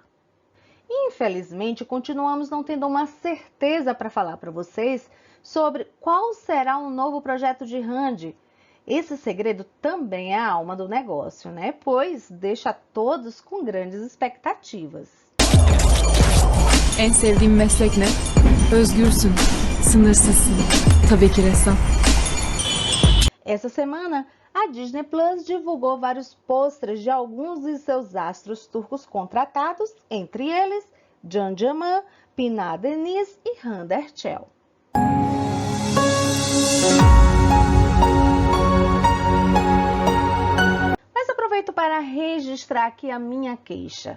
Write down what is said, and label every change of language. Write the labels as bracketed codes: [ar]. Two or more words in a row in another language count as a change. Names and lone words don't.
[pt] Infelizmente, continuamos não tendo uma certeza para falar para vocês sobre qual será o novo projeto de Randy. Esse segredo também é a alma do negócio, né? Pois deixa todos com grandes expectativas. [tr] En sevdiğim meslek ne? Özgürsün, sınırsızsın. Tabii ki ressam. [pt] Essa semana, a Disney Plus divulgou vários pôsteres de alguns de seus astros turcos contratados, entre eles Can Yaman, Pınar Deniz e Hande Erçel. Mas aproveito para registrar aqui a minha queixa.